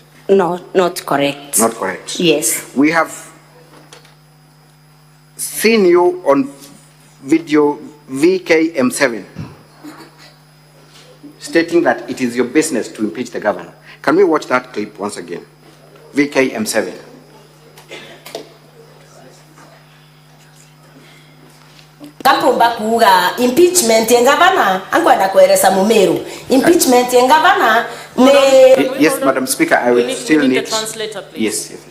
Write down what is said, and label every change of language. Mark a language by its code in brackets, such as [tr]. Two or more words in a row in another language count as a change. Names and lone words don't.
[en] No, not correct. Not correct. Yes. We have seen you on video VKM7 stating that it is your business to impeach the governor. Can we watch that clip once again? VKM7. [mer] Kapumba kuga impeachment ya gavana angwenda kueleza Mumeru. Impeachment ya gavana ne [en] Yes, hold on? Madam Speaker, I will still we need need... the translator, please. Yes, yes.